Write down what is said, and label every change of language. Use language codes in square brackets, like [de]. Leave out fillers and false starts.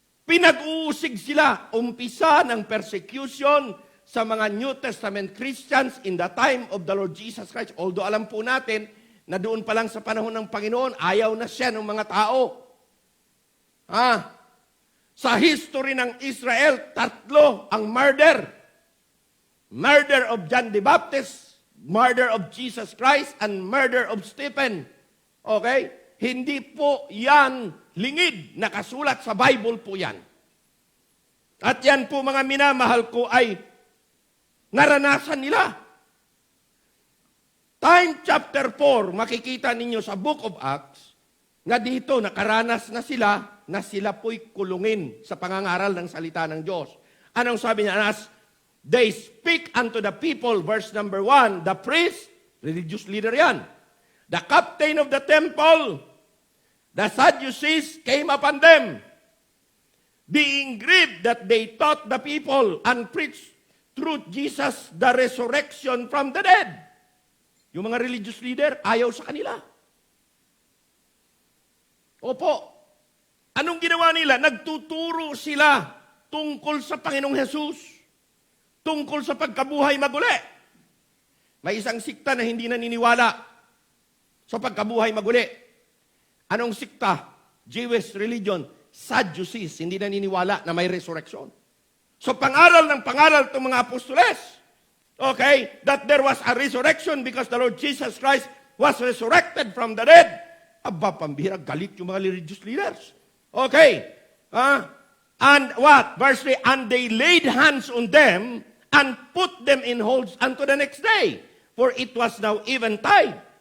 [tl] Pinag-uusig sila. Umpisa ng persecution sa mga New Testament Christians in the time of the Lord Jesus Christ. Although alam po natin na doon pa lang sa panahon ng Panginoon, ayaw na siya ng mga tao. Sa history ng Israel, 3 ang murder. [en] Murder of John the Baptist, murder of Jesus Christ, and murder of Stephen. [tl] Okay? Hindi po yan lingid. Nakasulat sa Bible po yan. At yan po mga minamahal ko ay naranasan nila. Time chapter 4, makikita ninyo sa Book of Acts, na dito nakaranas na sila po'y kulungin sa pangangaral ng salita ng Diyos. Anong sabi niya? [en] As they speak unto the people, verse number 1, the priest, religious leader yan, the captain of the temple, the Sadducees came upon them, being grieved that they taught the people and preached through Jesus the resurrection from the dead. [tl] Yung mga religious leader, ayaw sa kanila. Opo. Anong ginawa nila? Nagtuturo sila tungkol sa Panginoong Jesus. Tungkol sa pagkabuhay maguli. May isang sikta na hindi naniniwala sa pagkabuhay maguli. Anong sikta? Jewish religion. Sadducees. Hindi naniniwala na may resurrection. So pangaral ng pangaral itong mga apostoles. [en] Okay, that there was a resurrection because the Lord Jesus Christ was resurrected from the dead. [tl] Aba, pambihira, galit yung mga religious leaders. Okay, and what? [en] Verse 3, and they laid hands on them and put them in holds unto the next day, for it was now eventide.